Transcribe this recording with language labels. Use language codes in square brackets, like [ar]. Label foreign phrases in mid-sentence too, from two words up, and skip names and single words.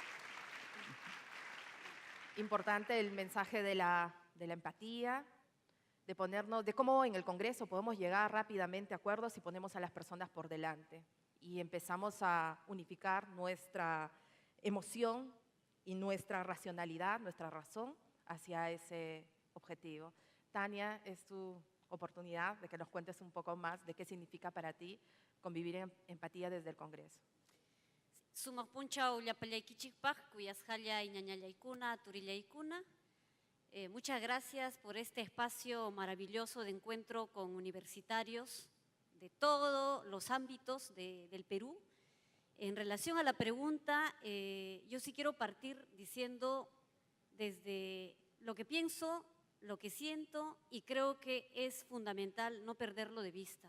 [es] Importante el mensaje de la empatía, de ponernos, de cómo en el Congreso podemos llegar rápidamente a acuerdos si ponemos a las personas por delante y empezamos a unificar nuestra emoción y nuestra racionalidad, nuestra razón hacia ese objetivo. Tania, es tu oportunidad de que nos cuentes un poco más de qué significa para ti convivir en empatía desde el Congreso. [qu] sumaq punchaw llapallaykichikpaq, kuyasqalla iñañallaykuna, turillaykuna. [es] Muchas gracias por este espacio maravilloso de encuentro con universitarios de todos los ámbitos del Perú. En relación a la pregunta, yo sí quiero partir diciendo desde lo que pienso, lo que siento, y creo que es fundamental no perderlo de vista.